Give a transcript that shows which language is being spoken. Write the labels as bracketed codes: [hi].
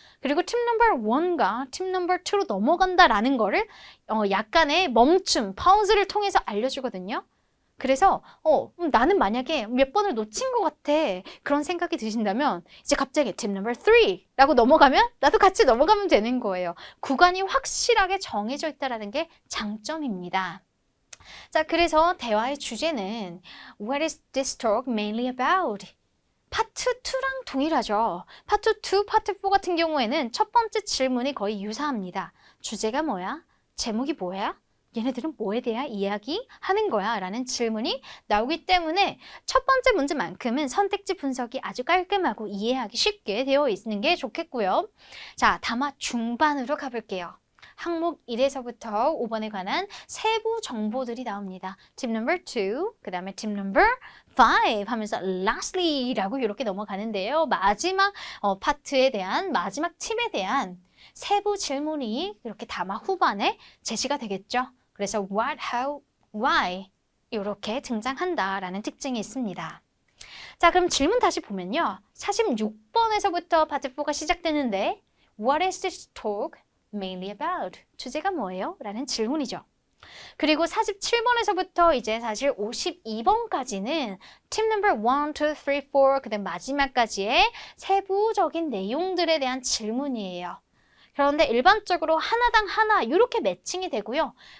[ko] 그리고 팀 넘버 1과 팀 넘버 2로 넘어간다라는 거를 약간의 멈춤, 파우즈를 통해서 알려주거든요. 그래서 나는 만약에 몇 번을 놓친 것 같아 그런 생각이 드신다면 이제 갑자기 팀 넘버 3라고 넘어가면 나도 같이 넘어가면 되는 거예요. 구간이 확실하게 정해져 있다는 게 장점입니다. 자, 그래서 대화의 주제는 [en] What is this talk mainly about? [ko] 파트 2랑 동일하죠. 파트 2, 파트 4 같은 경우에는 첫 번째 질문이 거의 유사합니다. 주제가 뭐야? 제목이 뭐야? 얘네들은 뭐에 대한 이야기하는 거야? 라는 질문이 나오기 때문에 첫 번째 문제만큼은 선택지 분석이 아주 깔끔하고 이해하기 쉽게 되어 있는 게 좋겠고요. 자, 담화 중반으로 가볼게요. 항목 1에서부터 5번에 관한 세부 정보들이 나옵니다. 팀 넘버 2, 그 다음에 팀 넘버 5 하면서 lastly 라고 이렇게 넘어가는데요. 마지막 파트에 대한 마지막 팁에 대한 세부 질문이 이렇게 담화 후반에 제시가 되겠죠. 그래서 what, how, why 이렇게 등장한다라는 특징이 있습니다. 자, 그럼 질문 다시 보면요. 46번에서부터 파트 4가 시작되는데 [en] What is this talk mainly about? [ko] 주제가 뭐예요? 라는 질문이죠. 그리고 47번에서부터 이제 사실 52번까지는 팀 넘버 1, 2, 3, 4 그다음 마지막까지의 세부적인 내용들에 대한 질문이에요. 그런데 일반적으로 하나당 하나 이렇게 매칭이 되고요.